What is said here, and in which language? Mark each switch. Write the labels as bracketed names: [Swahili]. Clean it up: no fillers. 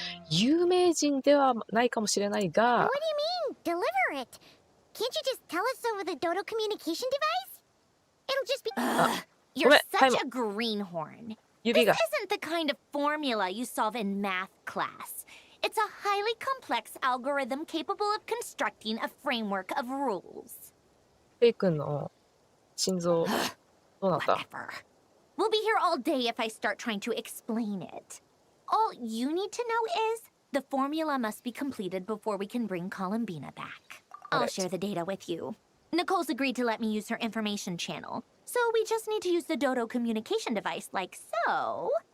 [Japanese] 有名人ではないかもしれないが。 [English] What do you mean, deliver it? Can't you just tell us over the Dodo communication device? It'll just be... You're such a greenhorn. This isn't the kind of formula you solve in math class. It's a highly complex algorithm capable of constructing a framework of rules. [Japanese] フェイ君の心臓どうなった？ [English] Whatever. We'll be here all day if I start trying to explain it. All you need to know is the formula must be completed before we can bring Columbina back. I'll share the data with you. Nicole's agreed to let me use her information channel, so we just need to use the Dodo communication device like so.